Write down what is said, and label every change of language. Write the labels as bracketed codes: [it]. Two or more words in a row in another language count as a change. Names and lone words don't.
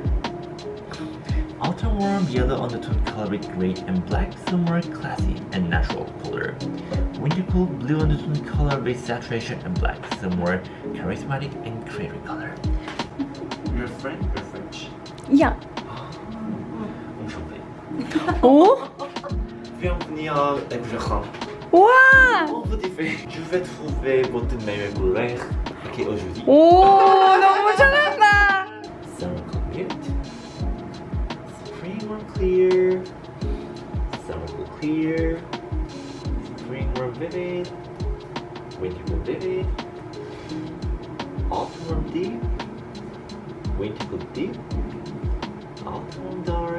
[en] Autumn warm yellow undertone color with gray and black, so more classy and natural color. Winter cool blue undertone color with saturation and black, so more charismatic and creative color. You're French or French? Yeah. [fr] Enchanté. Oh. Bienvenue à Ebjahan. Wow. On vous dit, je vais trouver votre meilleure couleur. Ok, aujourd'hui. [ko] 오 너무 잘한다. [en] Summer cool mute. Spring warm clear. Summer cool clear. Spring warm vivid. Winter cool vivid. Autumn warm deep. Winter cool deep. Autumn warm dark.